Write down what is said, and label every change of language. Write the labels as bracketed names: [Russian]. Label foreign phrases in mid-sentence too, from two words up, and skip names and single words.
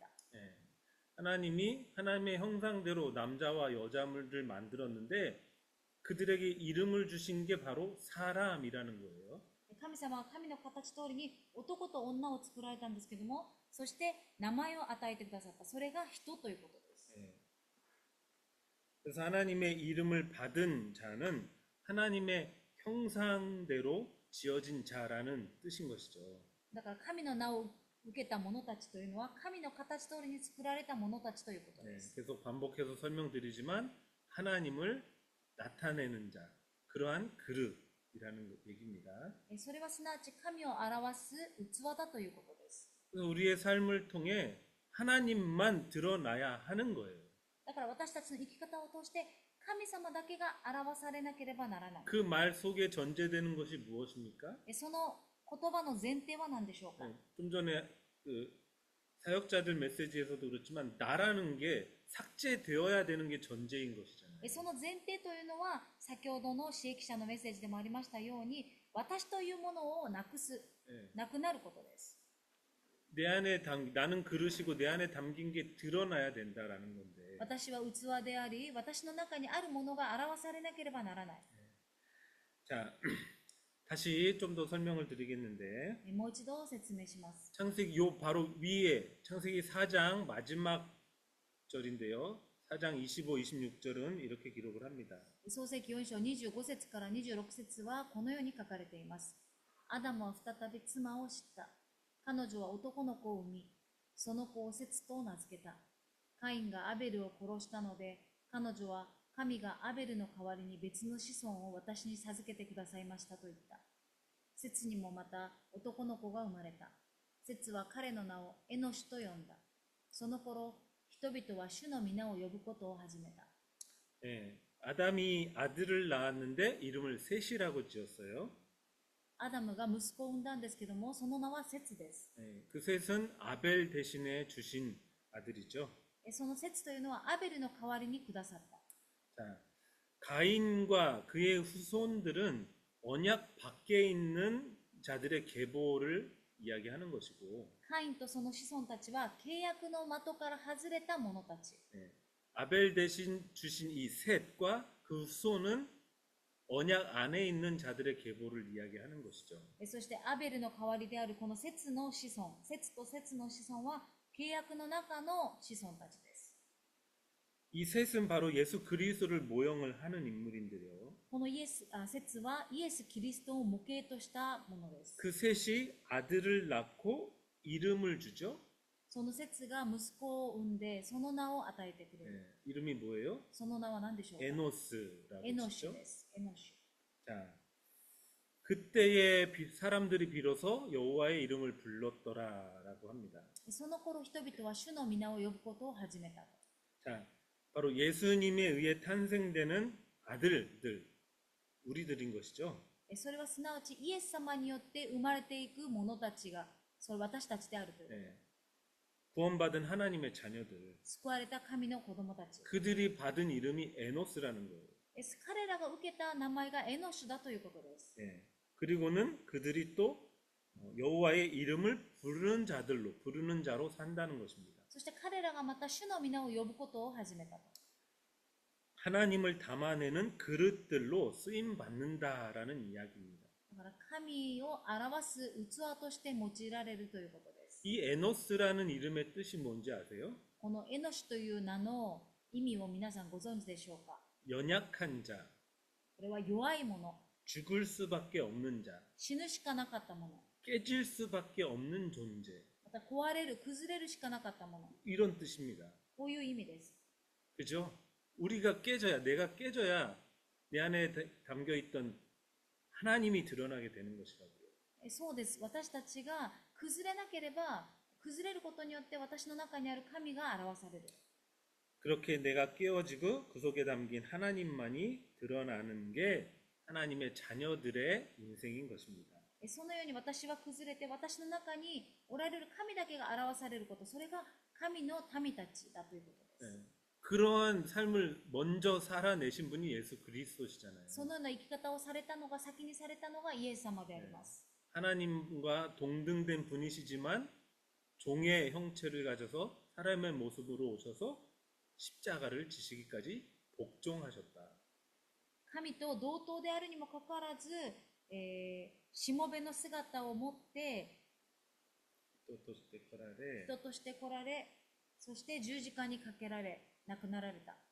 [Korean] 하나님이 하나님의 형상대로 남자와 여자를 만들었는데 그들에게 이름을 주신 게 바로 사람이라는 거예요. [Japanese] 神様は神の形通りに男と女を作られたんですけども、そして名前を与えてくださった。それが人ということです。 [Korean] 그래서 하나님의 이름을 받은 자는 하나님의 형상대로 지어진 자라는 뜻인 것이죠. [Japanese] だから神の名を受けた者たちというのは神の形通りに作られた者たちということ [Korean] 네, [Japanese] です。 [Korean] 계속 반복해서 설명드리지만 하나님을 나타내는 자, 그러한 그릇이라는 얘기입니다. [Japanese] それはすなわち神を表す器だということです。 [Korean] 그래서 우리의 삶을 통해 하나님만 드러나야 하는 거예요. [Japanese] だから私たちの生き方を通して神様だけが表されなければならない。 [Korean] 그 말 속에 전제되는 것이 무엇입니까? [Japanese] その言葉の前提は何でしょうか。 [Korean] 네, 좀 전에 그 사역자들 메시지에서도 그렇지만 나라는 게 삭제되어야 되는 게 전제인 것이잖아요. [Japanese] その前提というのは先ほどの刺激者のメッセージでもありましたように、私というものをなくす、 [Korean] 네. [Japanese] なくなることです。 [Korean] 내 안에 나는 그릇이고 내 안에 담긴 게 드러나야 된다라는 건데. [Japanese] 私は器であり、私の中にあるものが表されなければならない。 [Korean] 자, 다시 좀 더 설명을 드리겠는데 [Japanese] もう一度説明します。 [Korean] 창세기 요 바로 위에 창세기 4장 마지막 절인데요. 4장 25, 26절은 이렇게 기록을 합니다. [Japanese] 創世記4章25節から26節はこのように書かれています。アダムは再び妻を知った。彼女は男の子を産み、その子をセツと名付けた。カインがアベルを殺したので、彼女は神がアベルの代わりに別の子孫を私に授けてくださいましたと言った。セツにもまた男の子が生まれた。セツは彼の名をエノシと呼んだ。その頃、人々は主の皆を呼ぶことを始めた。 [Korean] 예, 아담이 아들을 낳았는데 이름을 셋이라고 지었어요. [Japanese] アダムが息子を産んだんですけども、その名はセツです。 [Korean] 예, 그 셋은 아벨 대신에 주신 아들이죠. [Japanese] そのセツというのはアベルの代わりにくださった。 [Korean] 자, 가인과 그의 후손들은 언약 밖에 있는 자들의 계보를 이야기하는 것이고, [Japanese] カインとその子孫たちは契約の的から外れた者たち。 [Korean] 예, 아벨 대신 주신 이 셋과 그 후손은 언약 안에 있는 자들의 계보를 이야기하는 것이죠. [Japanese] そしてアベルの代わりであるこのセツの子孫、セツとセツの子孫は契約の中の子孫たちです。 [Korean] 이 셋은 바로 예수 그리스도를 모형을 하는 인물인데요. [Japanese] このセツはイエス・キリストを模型としたものです。 [Korean] 그 셋이 아들을 낳고 이름을 주죠. [Japanese] そのセツが息子を産んで、その名を与えてくれる。 [Korean] 예, 이름이 뭐예요? [Japanese] その名は何でしょうか。 [Korean] 에노스라고 [Japanese] エノシ [Korean] 하죠. [Japanese] ュです。エノシ [Korean] 자, 그때에 사람들이 비로소 여호와의 이름을 불렀더라라고 합니다. [Japanese] ュ。その頃人々は主の皆を呼ぶことを始めた。 [Korean] 자, 바로 예수님에 의해 탄생되는 아들들, 우리들인 것이죠. [Japanese] それはすなわちイエス様によって生まれていく者たちが、それ私たちであるという。 [Korean] 예, 구원받은 하나님의 자녀들, [Japanese] 救われた神の子供たち。 [Korean] 그들이 받은 이름이 에노스라는 거예요. [Japanese] 彼らが受けた名前がエノシュだということです。 [Korean] 예, 그리고는 그들이 또 여호와의 이름을 부르는 자로 산다는 것입니다. [Japanese] そして彼らがまた主の皆を呼ぶことを始めたと。 [Korean] 하나님을 담아내는 그릇들로 쓰임 받는다라는 이야기입니다. [Japanese] だから神を表す器として用いられるということです。 [Korean] 이 에노스라는 이름의 뜻이 뭔지 아세요? [Japanese] このエノシュという名の意味を皆さんご存知でしょうか。 [Korean] 연약한 자, [Japanese] これは弱い者、 [Korean] 죽을 수밖에 없는 자, [Japanese] 死ぬしかなかったもの、 [Korean] 깨질 수밖에 없는 존재, [Japanese] また壊れる、崩れるしかなかったもの、 [Korean] 이런 뜻입니다. [Japanese] こういう意味です。 [Korean] 그죠? 우리가 깨져야, 내가 깨져야 내 안에 담겨 있던 하나님이 드러나게 되는 것이라고요. [Japanese] そうです。私たちが崩れなければ、崩れることによって私の中にある神が表される。 [Korean] 그렇게 내가 깨어지고 그 속에 담긴 하나님만이 드러나는 게 하나님의 자녀들의 인생인 것입니다. [Japanese] そのように私は崩れて、私の中におられる神だけが表されること、それが神の民たちだということです。 [Korean] 그러한 삶을 먼저 살아내신 분이 예수 그리스도시잖아요. [Japanese] そのような生き方をされたのが、先にされたのがイエス様であります。 [Korean] 하나님과 동등된 분이시지만 종의 형체를 가져서 사람의 모습으로 오셔서 십자가를 지시기까지 복종하셨다. [Japanese] 神と同等であるにもかかわらず、しもべの姿を持って人として来られ、そして十字架にかけられ、亡くなられた。